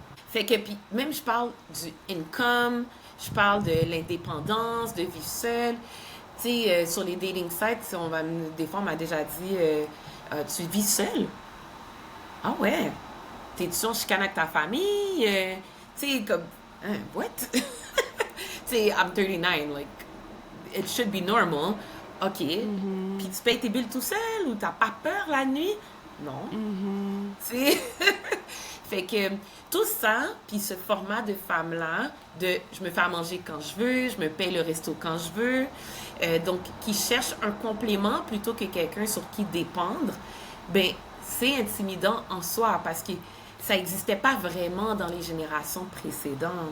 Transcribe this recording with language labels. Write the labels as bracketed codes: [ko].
[fr] Fait que, puis, même je parle du income, je parle de l'indépendance, de vivre seule. Tu sais, sur les dating sites, des fois, on m'a déjà dit tu vis seule? Ah ouais? T'es-tu en chicane avec ta famille? Tu sais, comme, [en] what? [fr] Tu sais, [en] I'm 39, like, it should be normal. OK. [fr] Puis tu payes tes billes tout seul ou t'as pas peur la nuit? Non. Tu sais? Fait que tout ça, puis ce format de femme-là, de je me fais à manger quand je veux, je me paye le resto quand je veux, donc qui cherche un complément plutôt que quelqu'un sur qui dépendre, ben c'est intimidant en soi parce que ça n'existait pas vraiment dans les générations précédentes.